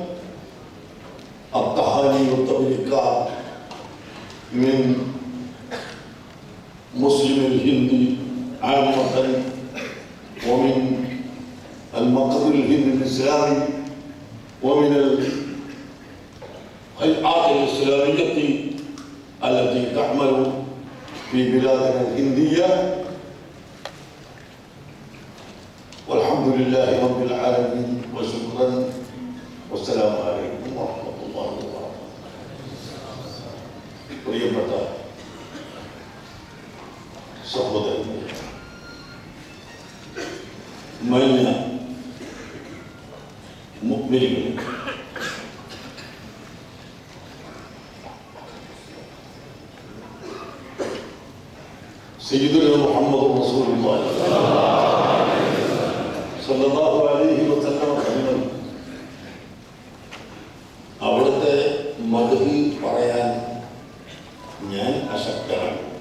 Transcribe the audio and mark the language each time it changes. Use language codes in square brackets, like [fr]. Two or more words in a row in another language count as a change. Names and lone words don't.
[ar] التهاني والتبريكات من مسلم الهند عامة ومن المقر الهند الإسلامي ومن الهيئات الإسلامية التي تعمل في بلادنا الهندية. والحمد لله رب العالمين وشكرا والسلام عليكم ورحمة الله وبركاته. [ml] പ്രിയപ്പെട്ട സഹോദരന്മാരെ, മാന്യ മുഅ്മിനീങ്ങളെ, സയ്യിദുനാ മുഹമ്മദ് റസൂലുള്ളാഹി [ar] صلى الله عليه وسلم [ml] തങ്ങൾ അവിടുത്തെ മദ്ഹ് പറയാൻ ഞാൻ അശക്തരാണ്.